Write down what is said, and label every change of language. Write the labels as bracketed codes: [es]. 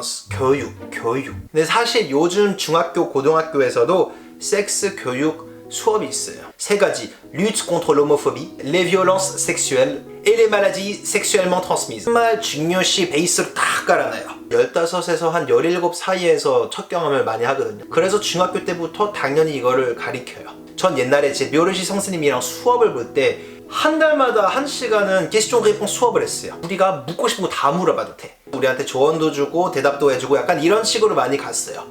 [ko] 교육. 근데 사실 요즘 중학교, 고등학교에서도 섹스 교육 수업이 있어요. 3가지. [fr] lutte contre l'homophobie, les violences sexuelles et les maladies sexuellement transmises. [ko] 정말 중요시 베이스를 딱 깔아놔요. 15에서 한 17 사이에서 첫 경험을 많이 하거든요. 그래서 중학교 때부터 당연히 이거를 가르쳐요. 전 옛날에 제 묘르시 선생님이랑 수업을 볼 때 한 달마다 1시간은 question réponse 수업을 했어요. 우리가 묻고 싶은 거 다 물어봐도 돼. 우리한테 조언도 주고 대답도 해주고 약간 이런 식으로 많이 갔어요.